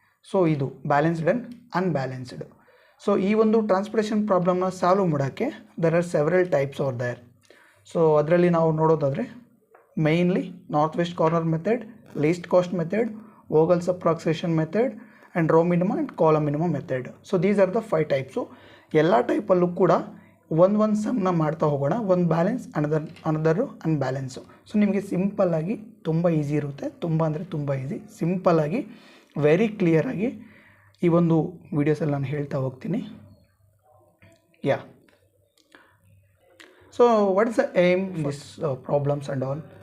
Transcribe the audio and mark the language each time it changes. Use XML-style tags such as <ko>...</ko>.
<kn>So ಇದು balanced and unbalanced. So ಈ ಒಂದು ಟ್ರಾನ್ಸ್ಪೋರ್ಟೇಷನ್ ಪ್ರಾಬ್ಲಮ್ನ ಸಾಲ್ವ್ ಮಾಡೋಕ್ಕೆ</kn> <en>There are several types are there.</en> <kn>So ಅದರಲ್ಲಿ ನಾವು ನೋಡೋದಾದರೆ mainly northwest corner method, least cost method, Vogel's approximation method, and row minimum and column minimum method.</kn> <en>So these are the 5 types.</en> <kn>So ಎಲ್ಲ ಟೈಪಲ್ಲೂ ಕೂಡ ಒಂದು ಸಮ್ನ ಮಾಡ್ತಾ ಹೋಗೋಣ, ಒಂದು ಬ್ಯಾಲೆನ್ಸ್ ಅನದರ್ ಅನ್ಬ್ಯಾಲೆನ್ಸು. ಸೊ ನಿಮಗೆ ಸಿಂಪಲ್ಲಾಗಿ ತುಂಬ ಈಸಿ ಇರುತ್ತೆ, ತುಂಬ ಅಂದರೆ ತುಂಬ ಈಸಿ, ಸಿಂಪಲ್ಲಾಗಿ ವೆರಿ ಕ್ಲಿಯರಾಗಿ ಈ ಒಂದು ವೀಡಿಯೋಸಲ್ಲಿ ನಾನು ಹೇಳ್ತಾ ಹೋಗ್ತೀನಿ.</kn> <en>Yeah, so what is the aim in this problems and all?</en>